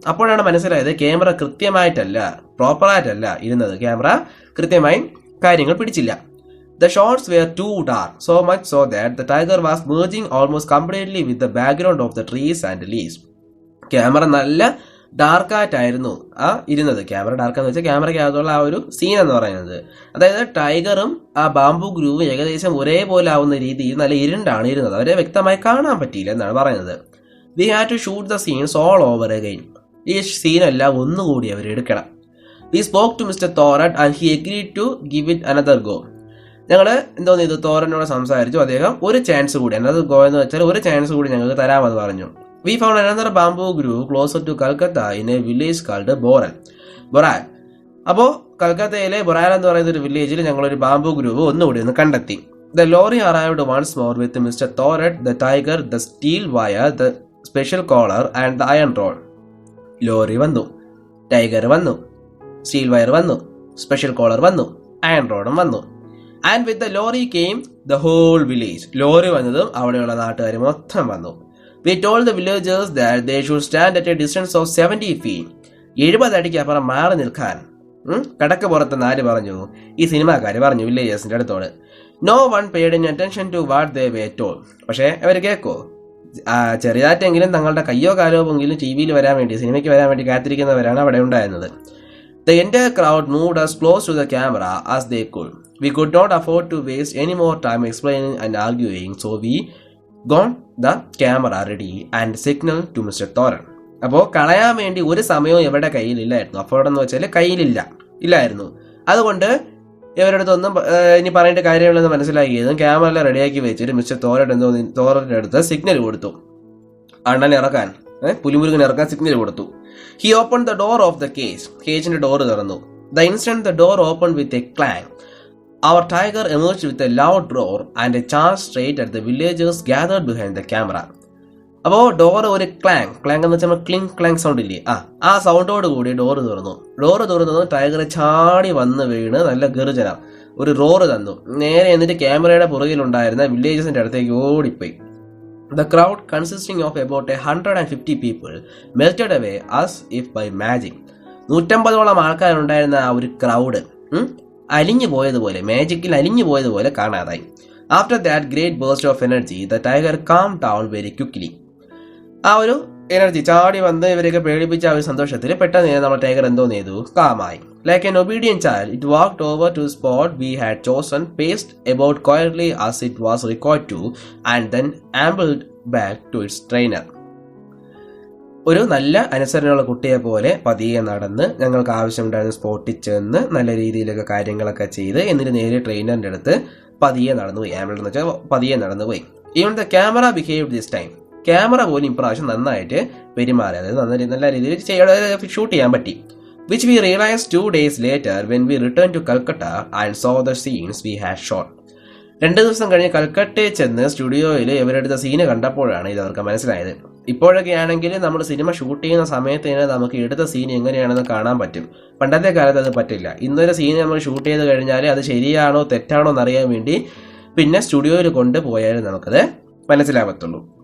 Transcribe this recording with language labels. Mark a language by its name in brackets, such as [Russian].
[Malayalam] അപ്പോഴാണ് മനസ്സിലായത് ക്യാമറ കൃത്യമായിട്ടല്ല, പ്രോപ്പറായിട്ടല്ല ഇരുന്നത്. ക്യാമറ കൃത്യമായി കാര്യങ്ങൾ പിടിച്ചില്ല. [English] The shots were too dark, so much so that the tiger was merging almost completely with the background of the trees and leaves. [Malayalam] Camera നല്ല ഡാർക്കായിട്ടായിരുന്നു ഇരുന്നത്. Camera ഡാർക്കാന്ന് വെച്ചാൽ ക്യാമറയ്ക്കകത്തുള്ള ആ ഒരു സീൻ എന്ന് പറയുന്നത്. അതായത് ടൈഗറും ആ ബാംബു ഗ്രൂവും ഏകദേശം ഒരേപോലെ ആവുന്ന രീതിയിൽ നല്ല ഇരുണ്ടാണ് ഇരുന്നത്. അവരെ വ്യക്തമായി കാണാൻ പറ്റിയില്ല എന്നാണ് പറയുന്നത്. [English] We had to shoot the scenes all over again. [Malayalam] ഈ സീനെല്ലാം ഒന്നുകൂടി അവർ എടുക്കണം. [English] We spoke to Mister Thoran and he agreed to give it another go. [Malayalam] ഞങ്ങൾ എന്തോന്ന് ചെയ്തു, തോറനോട് സംസാരിച്ചു. അദ്ദേഹം ഒരു ചാൻസ് കൂടി, അനദർ ഗോ എന്ന് വെച്ചാൽ ഒരു ചാൻസ് കൂടി ഞങ്ങൾക്ക് തരാമെന്ന് പറഞ്ഞു. [English] We found another bamboo grove closer to Calcutta in a village called Boral. [Malayalam] അപ്പോൾ കൽക്കത്തയിലെ ബൊറാൽ എന്ന് പറയുന്ന ഒരു വില്ലേജിൽ ഞങ്ങളൊരു ബാംബു ഗ്രൂവ് ഒന്നുകൂടി ഒന്ന് കണ്ടെത്തി. [English] The lorry arrived once more with Mr. Thoret, the tiger, the steel wire, the special collar and the iron rod. [Malayalam] Lorry വന്നു, ടൈഗർ വന്നു, സ്റ്റീൽ വയർ വന്നു, സ്പെഷ്യൽ കോളർ വന്നു, അയൺ റോഡും വന്നു. [English] And with the lorry came the whole village. [Malayalam] Lorry വന്നതും അവിടെയുള്ള നാട്ടുകാർ മൊത്തം വന്നു. [English] We told the villagers that they should stand at a distance of 70 feet. [Malayalam] 70 അടിക്ക് അപ്പുറം മാറി നിൽക്കാൻ. കടക്ക് പുറത്ത് ആര് പറഞ്ഞു? ഈ സിനിമാക്കാര് പറഞ്ഞു വില്ലേജേഴ്സിന്റെ അടുത്തോട്. [English] No one paid any attention to what they were told. [Malayalam] പക്ഷേ അവർ കേൾക്കോ? ചെറിയതായിട്ടെങ്കിലും തങ്ങളുടെ കയ്യോ കാലോ എങ്കിലും ടി വിയിൽ വരാൻ വേണ്ടി, സിനിമയ്ക്ക് വരാൻ വേണ്ടി കാത്തിരിക്കുന്നവരാണ് അവിടെ ഉണ്ടായിരുന്നത്. [English] The entire crowd moved as close to the camera as they could. We could not afford to waste any more time explaining and arguing, so we got the camera ready and signaled to Mr. Thoran. [Malayalam] അപ്പോൾ കളയാൻ വേണ്ടി ഒരു സമയവും ഇവരുടെ കയ്യിലില്ലായിരുന്നു. Afford എന്ന് വെച്ചാൽ ഇല്ലായിരുന്നു. അതുകൊണ്ട് ഇവരുടെ അടുത്തൊന്നും ഇനി പറയേണ്ട കാര്യങ്ങളെന്ന് മനസ്സിലാക്കിയതും ക്യാമറ എല്ലാം റെഡിയാക്കി വെച്ചിട്ട് മിസ്റ്റർ തോറന്റെ അടുത്ത് സിഗ്നൽ കൊടുത്തു. അണ്ണനെ ഇറക്കാൻ, പുലിമുരുകൻ ഇറക്കാൻ സിഗ്നൽ കൊടുത്തു. [English] He opened the door of the cage. [Malayalam] കേജിന്റെ door തുറന്നു. [English] The instant the door opened with a clang, our tiger emerged with a loud roar and a charge straight at the villagers gathered behind the camera. [Malayalam] അപ്പോൾ door ഒരു clang എന്ന് വെച്ചാൽ cling clang sound ഇല്ലേ, ആ സൗണ്ടോട് കൂടി door തുറന്നു. Door തുറന്നതും tiger ചാടി വന്ന് വീണ് നല്ല ഗർജന ഒരു റോറ് തന്നു. നേരെ എന്നിട്ട് ക്യാമറയുടെ പുറകിലുണ്ടായിരുന്ന വില്ലേജസിന്റെ അടുത്തേക്ക് ഓടിപ്പോയി. [English] The crowd, consisting of about 150 people, melted away as if by magic. [Malayalam] 150 ആൾക്കാരുണ്ടായിരുന്ന ആ ഒരു ക്രൗഡ് അലിഞ്ഞു പോയതുപോലെ, മാജിക്കിൽ അലിഞ്ഞു പോയതുപോലെ കാണാതായി. [English] After that great burst of energy the tiger calm down very quickly. [Malayalam] ആ ഒരു എനർജി ചാടി വന്ന് ഇവരെയൊക്കെ പേടിപ്പിച്ച ആ ഒരു സന്തോഷത്തിൽ പെട്ടെന്ന് നമ്മുടെ ടൈഗർ എന്തോന്ന് ചെയ്തു, കാമായി. [English] Like an obedient child, it walked over to the spot we had chosen, paced about quietly as it was required to, and then ambled back to its trainer. [Malayalam] ഒരു നല്ല അനുസരണയുള്ള കുട്ടിയെ പോലെ പതിയെ നടന്ന് ഞങ്ങൾക്ക് ആവശ്യമുണ്ടായിരുന്ന സ്പോട്ടിൽ ചെന്ന് നല്ല രീതിയിലൊക്കെ കാര്യങ്ങളൊക്കെ ചെയ്ത് എന്നിട്ട് നേരെ ട്രെയിനറിന്റെ അടുത്ത് പതിയെ നടന്നുപോയി. ആംബിൾ എന്ന് വെച്ചാൽ പതിയെ നടന്നുപോയി. [English] Even the camera behaved this time. [Malayalam] Camera പോലും ഇപ്രാവശ്യം നന്നായിട്ട് പെരുമാറി, അതായത് നല്ല രീതിയിൽ ഷൂട്ട് ചെയ്യാൻ പറ്റി. [English] Which we realized 2 days later when we returned to Calcutta and saw the scenes we had shot. [Malayalam] 2 ദിവസം കഴിഞ്ഞ് കൽക്കട്ടയിൽ ചെന്ന് സ്റ്റുഡിയോയിൽ ഇവരെടുത്ത സീന് കണ്ടപ്പോഴാണ് ഇത് അവർക്ക് മനസ്സിലായത്. ഇപ്പോഴൊക്കെ ആണെങ്കിൽ നമ്മൾ സിനിമ ഷൂട്ട് ചെയ്യുന്ന സമയത്ത് തന്നെ നമുക്ക് എടുത്ത സീൻ എങ്ങനെയാണെന്ന് കാണാൻ പറ്റും. പണ്ടത്തെ കാലത്ത് അത് പറ്റില്ല. ഇന്നൊരു സീൻ നമ്മൾ ഷൂട്ട് ചെയ്ത് കഴിഞ്ഞാൽ അത് ശരിയാണോ തെറ്റാണോ എന്നറിയാൻ വേണ്ടി പിന്നെ സ്റ്റുഡിയോയിൽ കൊണ്ടുപോയാലും നമുക്കത് മനസ്സിലാകത്തുള്ളൂ.